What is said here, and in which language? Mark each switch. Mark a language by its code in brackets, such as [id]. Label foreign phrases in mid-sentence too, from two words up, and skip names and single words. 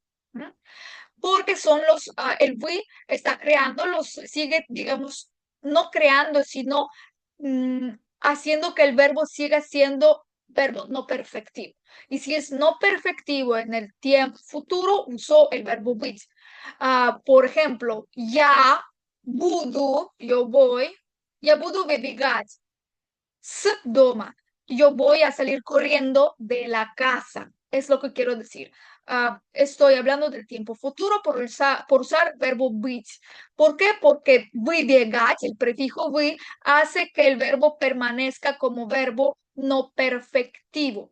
[es] Porque son el vi está creando, sigue, digamos, no creando, sino haciendo que el verbo siga siendo verbo no perfectivo. Y si es no perfectivo en el tiempo futuro, uso el verbo быть. Por ejemplo, [ru] я буду, [es] yo voy, [ru] я буду бегать с дома. [es] Yo voy a salir corriendo de la casa. Es lo que quiero decir. Estoy hablando del tiempo futuro por usar verbo быть. ¿Por qué? Porque выбегать, el prefijo вы, hace que el verbo permanezca como verbo no perfectivo.